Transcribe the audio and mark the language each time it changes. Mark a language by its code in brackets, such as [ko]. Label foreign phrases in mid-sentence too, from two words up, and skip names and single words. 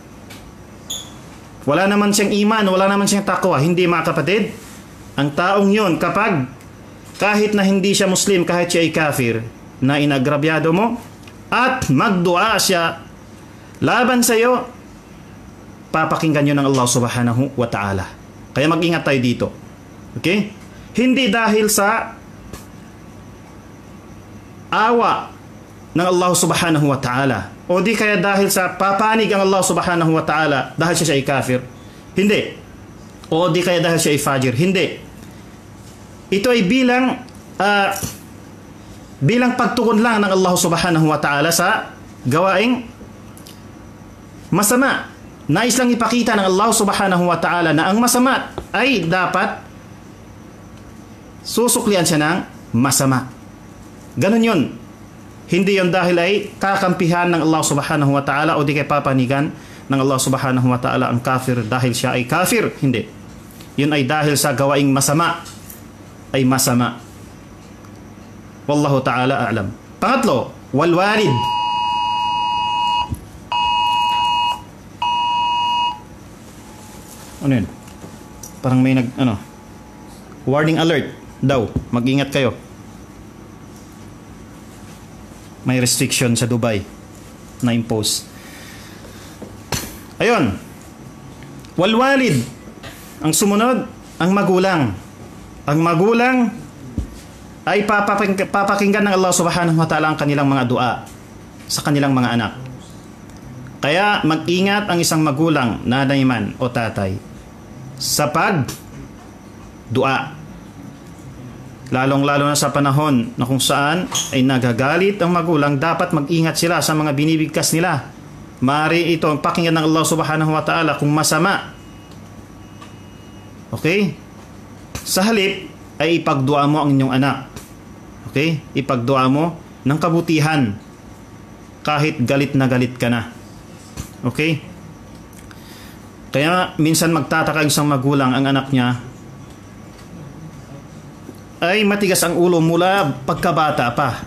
[tl] Wala naman siyang iman. Wala naman siyang takwa. Hindi mga kapatid. Ang taong yun kapag kahit na hindi siya Muslim, kahit siya ay kafir, na inagrabyado mo, at magdua siya laban sa iyo, papakinggan yun ng Allah [ar] subhanahu wa ta'ala. [tl] Kaya mag-ingat tayo dito. Okay? Hindi dahil sa awa ng Allah [ar] subhanahu wa ta'ala, [tl] o di kaya dahil sa papanig ang Allah [ar] subhanahu wa ta'ala [tl] dahil siya ay kafir. Hindi. O di kaya dahil siya ay fajir. Hindi. Ito ay bilang pagtugon lang ng Allah [ar] subhanahu wa ta'ala [tl] sa gawaing masama. Nais lang ipakita ng Allah [ar] subhanahu wa ta'ala [tl] na ang masama ay dapat susuklian siya ng masama. Ganun yun. Hindi yun dahil ay kakampihan ng Allah [ar] subhanahu wa ta'ala [tl] o di kay papanigan ng Allah [ar] subhanahu wa ta'ala [tl] ang kafir dahil siya ay kafir. Hindi. Yun ay dahil sa gawaing masama ay masama. [ar] Wallahu ta'ala a'lam. [tl] Pangatlo, [ar] wal walid. [tl] Ano yun? Parang may [en] warning alert [tl] daw. Mag-ingat kayo. May restriction sa Dubai na impose. Ayun. [ar] Wal walid. [tl] Ang sumunod, ang magulang. Ang magulang ay papakinggan ng Allah [ar] subhanahu wa ta'ala [tl] ang kanilang mga dua sa kanilang mga anak. Kaya mag-ingat ang isang magulang, nanay man o tatay, sa pag-dua. Lalong-lalo na sa panahon na kung saan ay nagagalit ang magulang, dapat mag-ingat sila sa mga binibigkas nila. Maaari ito ang pakinggan ng Allah [ar] subhanahu wa ta'ala [tl] kung masama. Okay? Sa halip ay ipagdua mo ang inyong anak. Okay? Ipagdua mo ng kabutihan kahit galit na galit ka na. Okay? Kaya minsan magtataka isang magulang, ang anak niya ay matigas ang ulo mula pagkabata pa.